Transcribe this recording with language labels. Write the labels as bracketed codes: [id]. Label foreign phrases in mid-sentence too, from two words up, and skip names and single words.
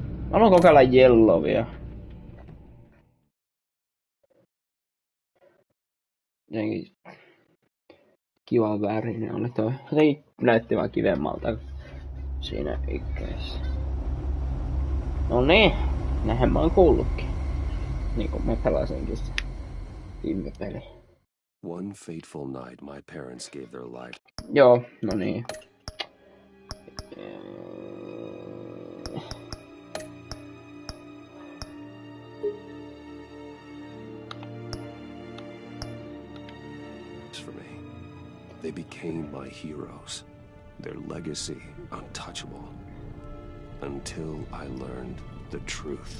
[fi] Mä haluan kokeilla yellowia. Jotenkin kiva värinen oli toi. Jotenkin näytti vaan kivemmalta siinä ykkössä. No niin, näinhän mä oon kuullutkin. Niinku mä pelasinkin se viime peli. [en] One fateful night my parents gave their life. [fi] Joo, no niin. [en] For me. They became my heroes. Their legacy untouchable. Until I learned the truth.